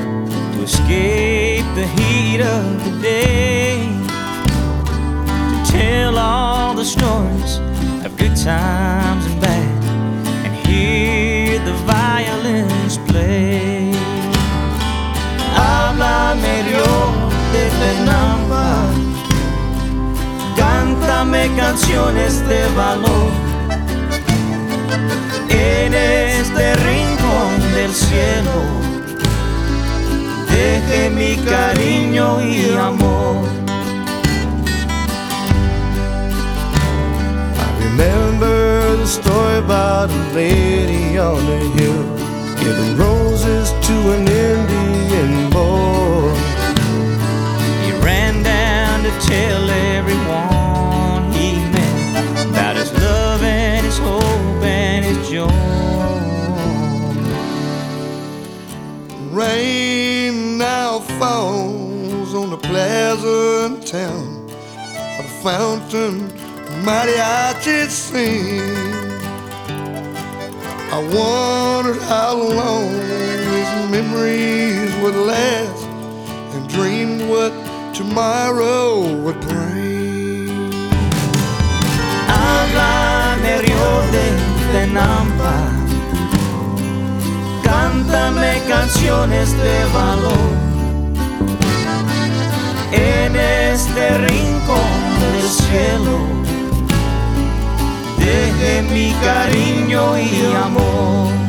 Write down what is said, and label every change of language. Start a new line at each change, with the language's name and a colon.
English: Escape the heat of the day, to tell all the stories of good times and bad, and hear the violins play.
Spanish: Háblame, río de Tenampa, cántame canciones de valor. En este rincón del cielo deje mi cariño y amor.
English: I remember the story about a lady on a hill giving roses to an Indian boy. He ran down to tell everyone he met about his love and his hope and his joy. Rain now falls on the pleasant town, a fountain mariachi sing. I wondered how long these memories would last and dreamed what tomorrow would bring.
Spanish: Habla de río de Tenampa, cántame canciones de valor. En este rincón del cielo deje mi cariño y amor.